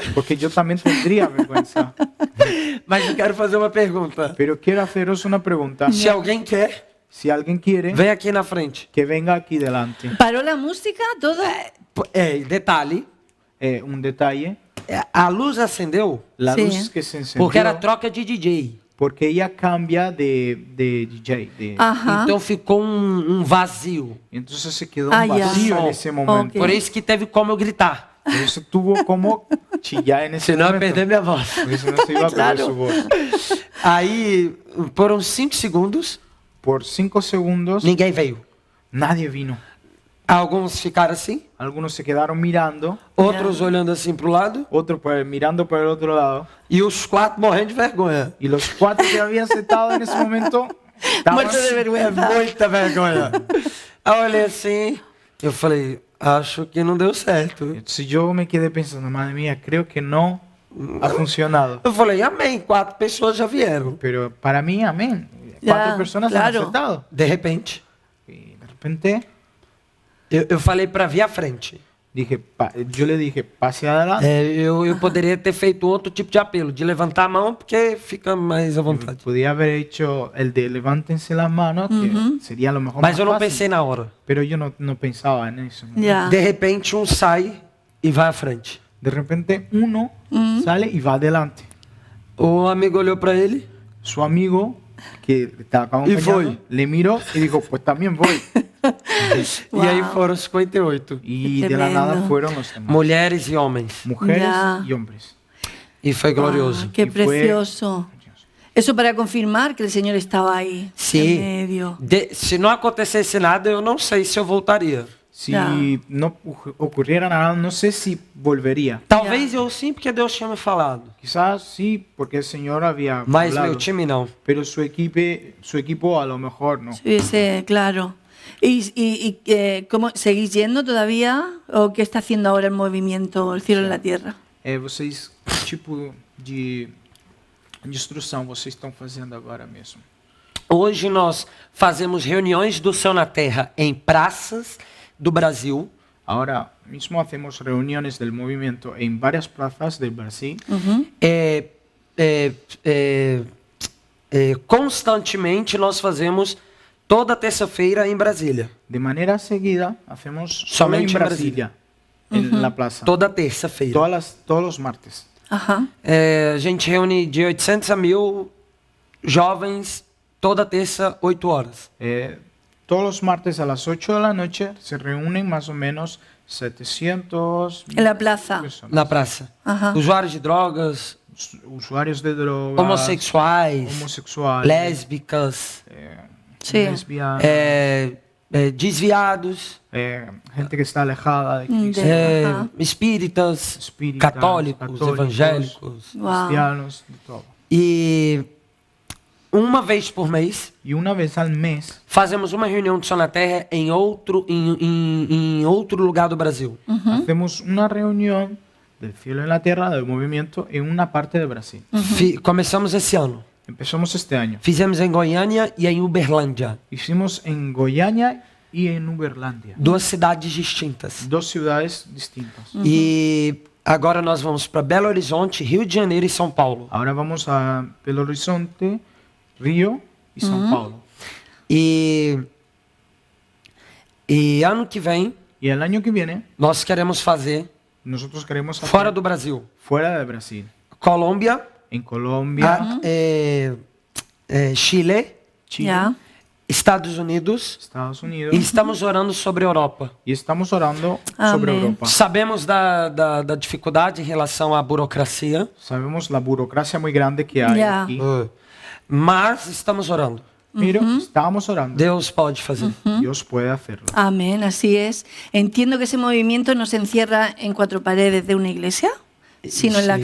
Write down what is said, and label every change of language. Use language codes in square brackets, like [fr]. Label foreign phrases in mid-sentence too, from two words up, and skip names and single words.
[es] porque yo también tendría vergüenza. [pt] Mas eu quero fazer uma pergunta. [es] Pero quiero haceros una pregunta. [pt] Se alguém quer, [es] Si alguien quiere, [pt] vem aqui na frente. [es] que venga aquí delante. ¿Paró la música? ¿Todo? [pt] Detalhe, [es] Un detalle. [pt] a luz acendeu [es] La Sí. luz que se encendió, [pt] porque era troca de DJ. [es] porque ella cambia de DJ. Ajá. [pt] Então ficou vazio. [es] Entonces se quedó Ah, un ya. vacío en ese momento. Ok. [pt] Por isso que teve como eu gritar. [es] Por eso tuvo como chillar en ese [pt] Senão eu ia [es] momento. [pt] perder minha voz. [es] Porque si no se iba a perder Claro. su voz. [pt] Aí, por uns 5 segundos, [es] Por 5 segundos, [pt] ninguém veio. [es] nadie vino. [pt] Alguns ficaram assim, [es] Algunos se quedaron mirando, [pt] outros olhando assim pro lado, [es] otros mirando por el otro lado. [pt] e os 4 morrendo de vergonha. [es] Y los 4 que habían sentado en ese momento estaban Muerto de vergüenza. [pt] Muita vergonha. Aí eu olhei assim, eu falei, acho que não deu certo. [es] Entonces yo me quedé pensando, madre mía, creo que no ha funcionado. [pt] Eu falei, amém, 4 pessoas já vieram. [es] Pero para mí, amén. Ya, 4 personas han claro. aceptado. [pt] De repente, [es] Y de repente [pt] eu falei para vir à frente. [es] yo le dije, pase adelante. [pt] Eu poderia ter feito outro tipo de apelo, de levantar a mão, porque fica mais à vontade. [es] Podía haber hecho el de levántense las manos, que sería lo mejor. [pt] Mas [es] más [pt] eu não [es] fácil. [pt] pensei na hora. [es] Pero yo no pensaba en eso. Ya. [pt] De repente, um sai e vai à frente. [es] De repente uno sale y va adelante. [pt] O amigo olhou para ele, [es] Su amigo, que estaba acompañando, fue. le miró y dijo, pues también voy. Wow. [pt] e aí foram 58. [es] Y de la nada Tremendo. fueron los demás. [pt] Mulheres e homens. [es] Mujeres Ya. y hombres. [pt] E foi glorioso. [es] Ah, qué Y fue- precioso. Eso para confirmar que el Señor estaba ahí. [pt] Sim. [es] En medio. [pt] Se não acontecesse nada, eu não sei se eu voltaria. [es] Si Ya. no ocurriera nada, no sé si volvería. [pt] Talvez eu sim, porque Deus tinha me falado. [es] Quizás sí, porque el Señor había [pt] Mas [es] hablado. [pt] meu time não. [es] Pero su equipo a lo mejor no. Sí, claro. ¿Y cómo seguís yendo todavía? ¿O qué está haciendo ahora el movimiento, el cielo en la tierra? [pt] Vocês, que tipo de instrução vocês estão fazendo agora mesmo? Hoje nós fazemos reuniões do Céu na Terra em praças do Brasil. [es] Ahora mismo hacemos reuniones del movimiento en varias plazas del Brasil. [pt] Constantemente nós fazemos toda terça-feira em Brasília. [es] De manera seguida hacemos solo Solamente en en Brasilia, en la plaza. [pt] Toda terça-feira. [es] Todos los martes. Ajá. [pt] A gente reúne de 800 a 1000 jovens toda terça, 8 horas. [es] Todos los martes a las 8 de la noche se reúnen más o menos 700 En la plaza. personas. [pt] Na praça. Ajá. Usuários de drogas, [es] Usuarios de drogas, [pt] homossexuais, [es] homosexuales, [pt] lésbicas, [es] Sí. lesbianas, [pt] desviados, [es] gente que está alejada de Cristo, Ajá. [pt] espíritas, [es] espíritas, [pt] católicos, evangélicos. Wow. [es] cristianos, de todo. [pt] E uma vez por mês [es] Y una vez al mes [pt] fazemos uma reunião de Sol na Terra em outro lugar do Brasil. [es] hacemos una reunión del cielo en la tierra, del movimiento, en una parte de Brasil. [pt] Começamos esse ano. [es] Empezamos este año. [pt] Fizemos em Goiânia e em Uberlândia. [es] Hicimos en Goiânia y en Uberlândia. [pt] Duas cidades distintas. [es] Dos ciudades distintas. [pt] E agora nós vamos para Belo Horizonte, Rio de Janeiro e São Paulo. [es] Ahora vamos a Belo Horizonte, Río y São Paulo. [pt] E ano que vem [es] Y el año que viene [pt] nós queremos fazer [es] nosotros queremos hacer [pt] fora do Brasil. [es] fuera de Brasil. [pt] Colômbia, [es] En Colombia, [pt] Chile, [es] Chile, Ya. [pt] Estados Unidos [es] Estados Unidos. [pt] e estamos orando sobre a Europa. [es] Y estamos orando Amén. sobre Europa. [pt] Sabemos da dificuldade em relação à burocracia, [es] Sabemos la burocracia muy grande que hay Ya. aquí. [pt] mas estamos orando. [es] Pero estábamos orando. [pt] Deus pode fazer. [es] Dios puede hacerlo. Amén, así es. Entiendo que ese movimiento no se encierra en cuatro paredes de una iglesia, sino en la